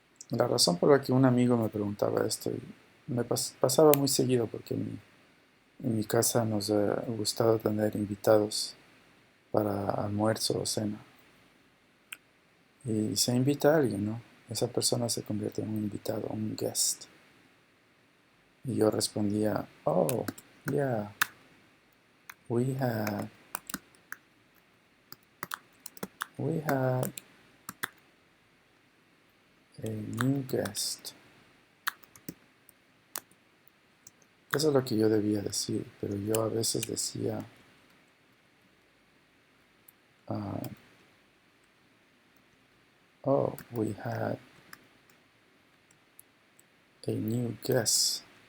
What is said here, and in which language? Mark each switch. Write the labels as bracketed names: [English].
[Spanish] La razón por la que un amigo me preguntaba esto, y me pasaba muy seguido porque en mi casa nos ha gustado tener invitados para almuerzo o cena. Y se invita a alguien, ¿no? Esa persona se convierte en un invitado, un guest. Y yo respondía, [English] oh, yeah, we had, we had a new guest. [Spanish] Eso es lo que yo debía decir, pero yo a veces decía, uh, [English] oh, we had a new guest.